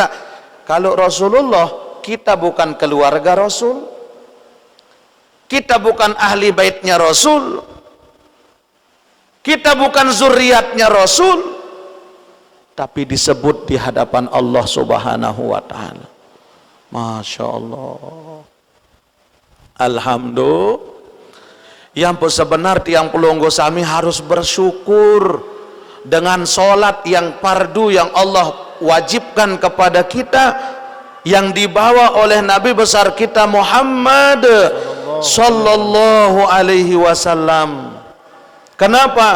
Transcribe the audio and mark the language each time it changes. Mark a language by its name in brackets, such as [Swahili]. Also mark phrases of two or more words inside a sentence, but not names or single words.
[Indonesian] Kalau Rasulullah, kita bukan keluarga Rasul, kita bukan ahli baitnya Rasul, kita bukan zuriatnya Rasul, tapi disebut di hadapan Allah [Arabic] سبحانه وتعالى. ما شاء الله، الحمد لله. [Indonesian] Yang sebenar [Sasak] tiang pelonggo sami [Indonesian] harus bersyukur dengan sholat yang fardu yang Allah wajibkan kepada kita, yang dibawa oleh Nabi besar kita Muhammad [Arabic] صلى الله عليه وسلم. [Indonesian] Kenapa?